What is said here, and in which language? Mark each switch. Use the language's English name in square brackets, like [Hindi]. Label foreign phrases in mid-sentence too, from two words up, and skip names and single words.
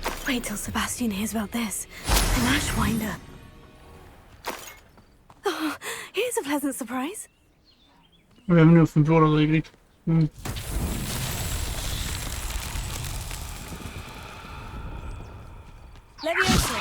[English] wait till Sebastian hears about this. An Ashwinder. Oh, here's a pleasant surprise. [German] Wir haben nur 5 Euro gekriegt. Leviosa!